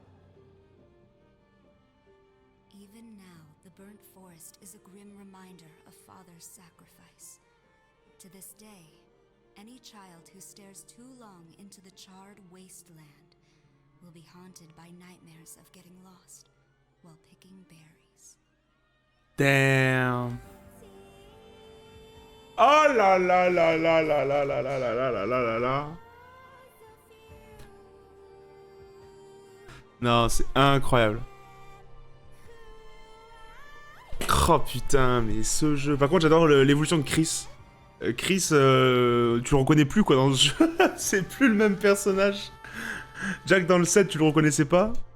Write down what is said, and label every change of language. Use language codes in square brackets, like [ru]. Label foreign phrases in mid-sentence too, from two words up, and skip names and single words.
[en] Even now, the burnt forest is a grim reminder of Father's sacrifice. To this day, any child who stares too long into the charred wasteland will be haunted by nightmares of getting lost while picking berries. Damn. [fr] Oh là là là là là là là là là là là là là là. Non, c'est incroyable. Oh putain, mais ce jeu... Par contre, j'adore l'évolution de Chris. Chris, tu le reconnais plus quoi dans le jeu. C'est plus le même personnage. Jack dans le 7, tu le reconnaissais pas?